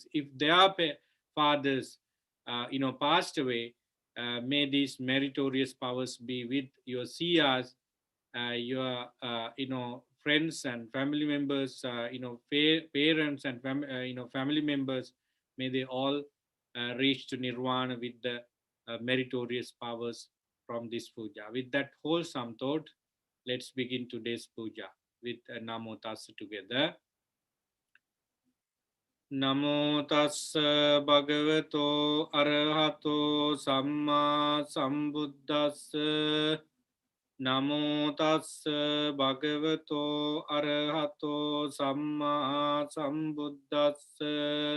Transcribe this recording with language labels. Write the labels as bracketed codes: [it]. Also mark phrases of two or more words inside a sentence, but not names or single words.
[en] If their fathers passed away, may these meritorious powers be with your seers, your friends and family members, parents and family members. May they all reach to nirvana with the meritorious powers from this puja. With that wholesome thought, let's begin today's puja with [pi] Namo Tassa [en] together. [pi] Namo Tassa Bhagavato Arahato Samma Sambuddhassa. Namo Tassa Bhagavato Arahato Samma Sambuddhassa.